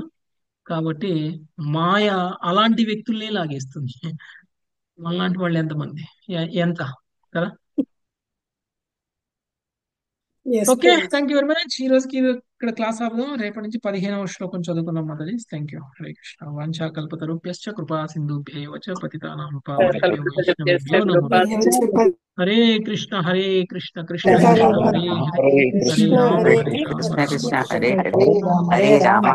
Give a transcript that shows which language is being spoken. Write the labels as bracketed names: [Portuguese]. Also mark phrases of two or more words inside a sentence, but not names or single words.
[Telugu] కాబట్టి మాయ అలాంటి వ్యక్తుల్నే లాగేస్తుంది. అలాంటి వాళ్ళు ఎంతమంది, ఎంత కదా. [English] okay, thank you very much. [Telugu] ఈ రోజుకి ఇక్కడ క్లాస్ ఆపుదాం. రేపటి నుంచి 15వ శ్లోకం చదువుకుందాం. మొదటి [English] thank you. [Telugu] హరే కృష్ణ. [Sanskrit] వాంఛా కల్పతరుభ్యశ్చ కృపా సింధుభ్యైవ చ పతితానాం పావనేభ్యో వైష్ణవేభ్యో నమః. హరే కృష్ణ కృష్ణ కృష్ణ కృష్ణ హరే హరే, హరే రామ కృష్ణ కృష్ణ హరే హరే, హరే రామ